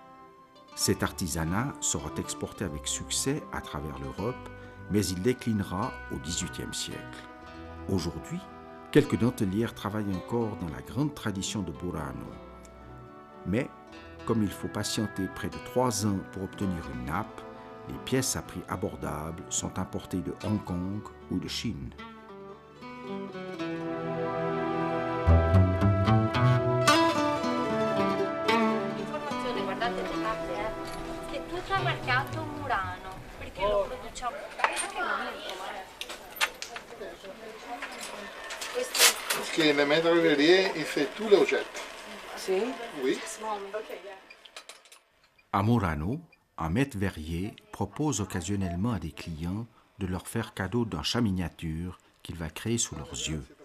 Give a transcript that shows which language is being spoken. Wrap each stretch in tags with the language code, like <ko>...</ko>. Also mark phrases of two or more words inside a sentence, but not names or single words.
<fr>Cet artisanat sera exporté avec succès à travers l'Europe, mais il déclinera au XVIIIe siècle. Aujourd'hui, quelques dentelières travaillent encore dans la grande tradition de Burano. Mais, comme il faut patienter près de 3 ans pour obtenir une nappe, les pièces à prix abordable sont importées de Hong Kong ou de Chine.</fr> <it>Informazione, guardate le carte, che tutto è marcato Murano, perché lo produciamo.</it> <fr>Parce que le maître verrier, il fait tous les objets. Oui. À Murano, un maître verrier propose occasionnellement à des clients de leur faire cadeau d'un chat miniature qu'il va créer sous leurs yeux.</fr>